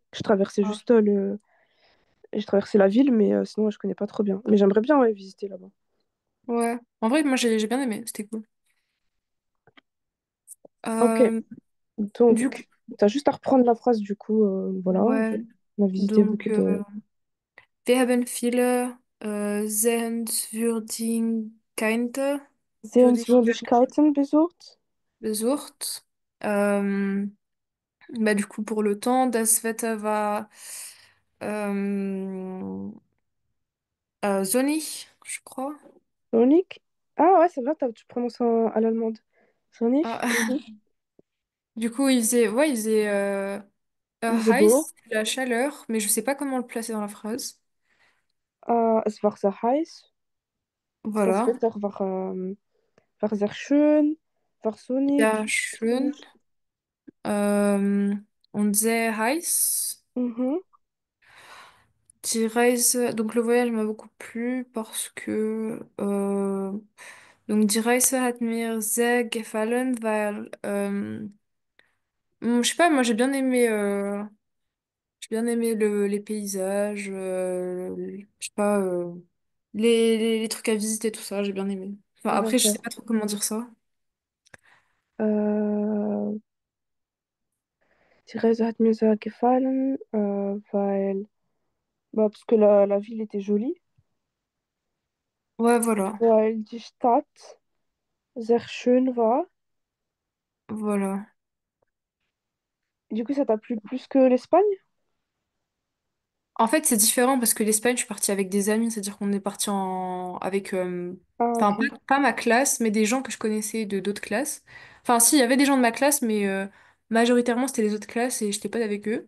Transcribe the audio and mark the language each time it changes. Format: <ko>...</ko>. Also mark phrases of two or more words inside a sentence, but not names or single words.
<fr>Je traversais juste je traversais la ville, mais sinon, je connais pas trop bien. Mais j'aimerais bien, ouais, visiter là-bas. Ouais. En vrai, moi j'ai bien aimé, c'était cool. Ok, Euh, du coup, donc, t'as juste à reprendre la phrase, du coup, voilà. ouais. On a visité Donc, beaucoup de</fr> <de>wir haben viele Sehenswürdigkeiten Sehenswürdigkeiten besucht. besucht.</de> <fr>Euh, Bah, du coup, pour le temps,</fr> <de>das Wetter war euh, sonnig,</de> <fr>je crois.</fr> <de>Sonic.</de> <fr>Ah ouais, c'est vrai, tu prononces à l'allemande.</fr> <de>Sonic. Ah. Mhm.</de> <fr>Du coup, il faisait Il faisait beau. heiß, la chaleur, mais je sais pas comment le placer dans la phrase.</fr> <de>Es war sehr heiß. Das</de> <fr>Voilà.</fr> <de>Wetter war sehr schön. War Ja, sonnig. schön. Und sehr heiß. Mhm. Die Reise,</de> <fr>donc le voyage m'a beaucoup plu parce que donc</fr> <de>die Reise hat mir sehr gefallen, weil</de> <fr>je sais pas, moi j'ai bien aimé les paysages, je sais pas les trucs à visiter tout ça, j'ai bien aimé. Enfin après je sais D'accord. pas trop comment dire ça.</fr> <de>Äh, Die Reise hat mir sehr gefallen, weil,</de> <fr>bah, parce que la ville était jolie, Ouais voilà,</fr> <de>weil die Stadt sehr schön war.</de> <fr>voilà. Du coup, ça t'a plu plus que l'Espagne? En fait, c'est différent parce que l'Espagne, je suis partie avec des amis, c'est-à-dire qu'on est parti avec, Ah, enfin, ok. pas ma classe, mais des gens que je connaissais de d'autres classes. Enfin, si, il y avait des gens de ma classe, mais majoritairement, c'était les autres classes et j'étais pas avec eux.</fr>